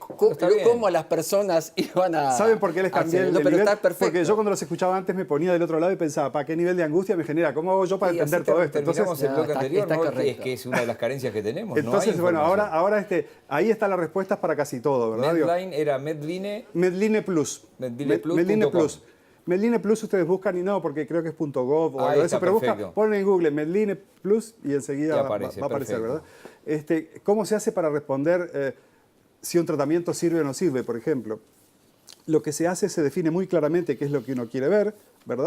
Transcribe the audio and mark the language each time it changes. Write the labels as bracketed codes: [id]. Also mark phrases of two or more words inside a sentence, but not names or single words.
[es] Está bien. cómo las personas iban a... ¿Saben por qué les cambié hacer- el No, pero nivel? está perfecto. Porque yo cuando los escuchaba antes me ponía del otro lado y pensaba, ¿para qué nivel de angustia me genera? ¿Cómo hago yo para Y entender así todo esto? terminamos el No, bloque está- anterior, está ¿no? Que es correcto. que es una de las carencias que tenemos. no hay Entonces, bueno, información. ahora ahí están las respuestas para casi todo, ¿verdad? Digo, Medline era Medline. Medline Plus. Medlineplus.com. Medline Plus. Medline Plus ustedes buscan y no, porque creo que es .gov o Ahí algo de está, eso, pero perfecto. ponen en Google Medline Plus y enseguida Y aparece, va a aparecer, perfecto. ¿verdad? ¿Cómo se hace para responder si un tratamiento sirve o no sirve, por ejemplo? Lo que se hace se define muy claramente qué es lo que uno quiere ver, ¿verdad?